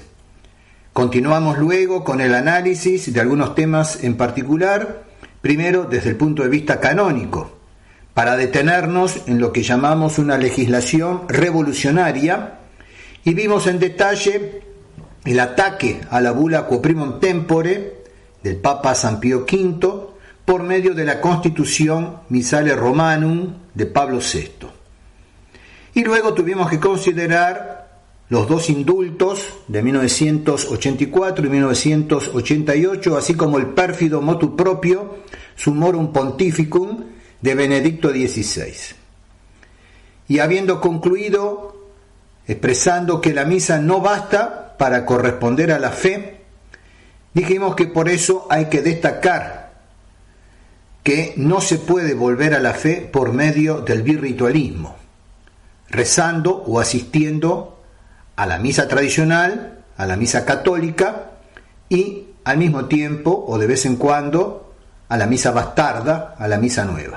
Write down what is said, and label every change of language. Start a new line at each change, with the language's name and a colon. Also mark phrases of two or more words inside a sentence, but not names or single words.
Spanish: Continuamos luego con el análisis de algunos temas en particular, primero desde el punto de vista canónico, para detenernos en lo que llamamos una legislación revolucionaria, y vimos en detalle el ataque a la bula Quo Primum Tempore del Papa San Pío V por medio de la Constitución Missale Romanum de Pablo VI. Y luego tuvimos que considerar los dos indultos de 1984 y 1988, así como el pérfido motu proprio Summorum Pontificum de Benedicto XVI. Y habiendo concluido expresando que la misa no basta para corresponder a la fe, dijimos que por eso hay que destacar que no se puede volver a la fe por medio del birritualismo, rezando o asistiendo a la misa tradicional, a la misa católica y al mismo tiempo o de vez en cuando a la misa bastarda, a la misa nueva.